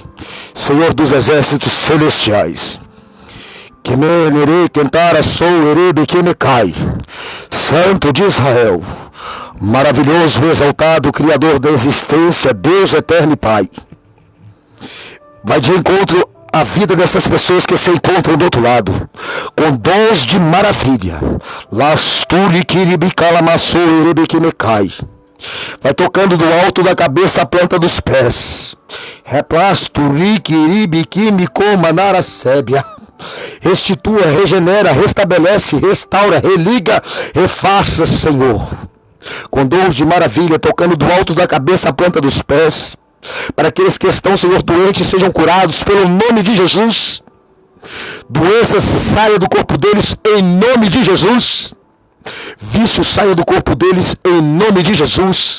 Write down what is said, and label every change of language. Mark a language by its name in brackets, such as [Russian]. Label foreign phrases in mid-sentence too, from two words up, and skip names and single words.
[Portuguese] Senhor dos exércitos celestiais, que me nerei cantara sou erebe que me cai, Santo de Israel, maravilhoso, exaltado, Criador da existência, Deus eterno e Pai, vai de encontro à vida destas pessoas que se encontram do outro lado, com dons de maravilha. Lasturi kiribicala maçou erebe que me cai. Vai tocando do alto da cabeça à planta dos pés. Replasturi kiribiki me coma naracébia. Restitua, regenera, restabelece, restaura, religa, refaça, Senhor. Com dons de maravilha, tocando do alto da cabeça à planta dos pés. Para aqueles que estão, Senhor, doentes, sejam curados pelo nome de Jesus. Doenças saia do corpo deles em nome de Jesus. Vício saia do corpo deles em nome de Jesus.